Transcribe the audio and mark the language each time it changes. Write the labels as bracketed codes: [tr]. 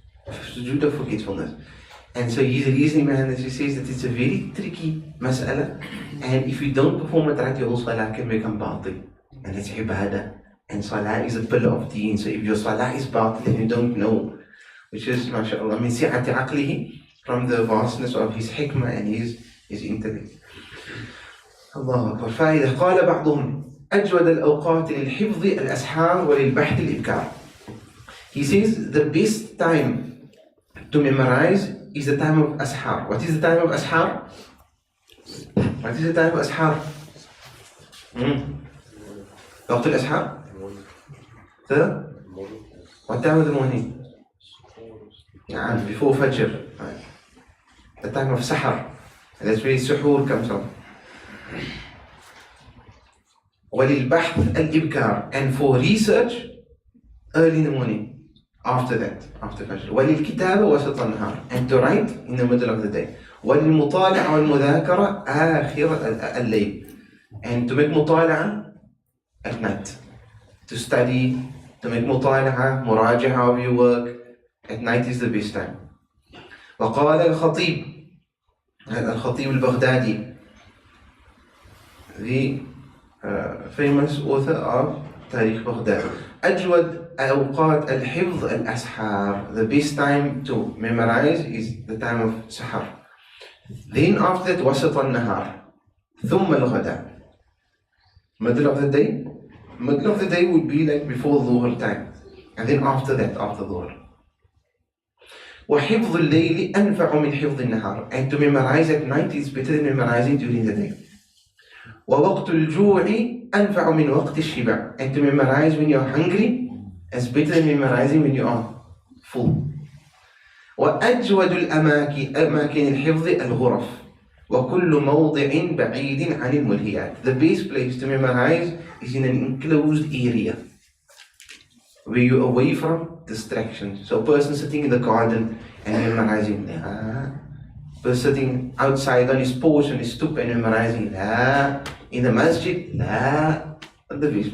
[en] Sujood of forgetfulness. And so he's reasoning behind this. He says that it's a very tricky mas'ala, and if you don't perform it right, your whole salah can become batil. And it's ibadah. And salah is a pillar of deen. So if your salah is batil and you don't know, which is, mashallah, [ar] min si'ati aqlihi, [en] from the vastness of his hikmah and his intellect. [ar] الله أكبر. فائدة. قال بعضهم أجود الأوقات للحفظ الأسحار وللبحث الإبكار. [en] He says the best time to memorize is the time of ashar. What is the time of ashar? What is the time of ashar? [ar] وقت الأسحار? [en] What time of the morning? Before Fajr. The time of sahar. That's where suhoor comes from. [ar] وَلِلْبَحْثِ الْإِبْكَارِ. [en] And for research, early in the morning. After that, after Fajr. [ar] وَلِلْكِتَابَ وَسَطَ النَّهَارِ. [en] And to write in the middle of the day. [ar] وَلِلْمُطَالَعَ وَالْمُذَاكَرَ آخِرَ اللَّيْلِ. [en] And to make مطالعة at night. To study, to make مطالعة, مراجعة of your work, at night is the best time. [ar] وقال الخطيب البغدادي, [en] the famous author of Tariq Baghdad, [ar] أجود أوقات الحفظ الأسحار. [en] The best time to memorize is the time of sahar. Then after that, [ar] وسط النهار, ثم الغداء. [en] Middle of the day. Middle of the day would be like before dhuhr time, and then after that, after dhuhr. [ar] وحفظ الليل أنفع من حفظ النهار. [en] And to memorize at night is better than memorizing during the day. [ar] ووقت الجوع أنفع من وقت الشبع. [en] And to memorize when you're hungry is better than memorizing when you are full. [ar] وأجود أماكن الحفظ الغرف وكل موضع بعيد عن الملهيات. [en] The best place to memorize is in an enclosed area where you're away from distractions. So a person sitting in the garden and memorizing, person sitting outside on his porch and his stoop and memorizing, in the masjid, not the best.